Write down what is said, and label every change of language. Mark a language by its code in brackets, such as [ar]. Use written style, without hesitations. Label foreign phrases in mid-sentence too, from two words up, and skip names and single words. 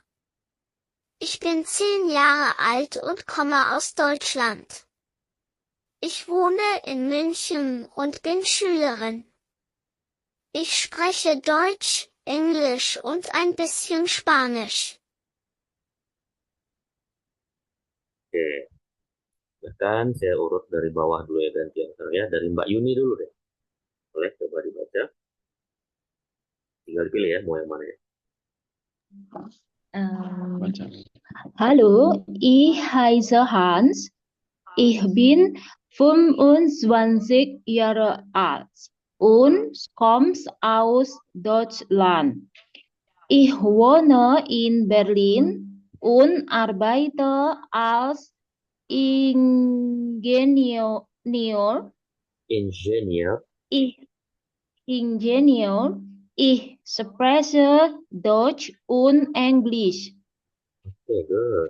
[de] Ich bin 10 Jahre alt und komme aus Deutschland. Ich wohne in München und bin Schülerin. Ich spreche Deutsch, Englisch und ein bisschen Spanisch. [id] Oke, bahkan saya urut dari bawah dulu ya, ganti antaranya dari Mbak Yuni dulu deh. Boleh coba dibaca. Tinggal dipilih ya mau yang mana ya. [de] Hallo, ich heiße Hans. Ich bin 25 Jahre alt und komme aus Deutschland. Ich wohne in Berlin und arbeite als Ingenieur. Ingenieur. Ich, Ingenieur. Ich spreche Deutsch und Englisch. [en] Oke, good.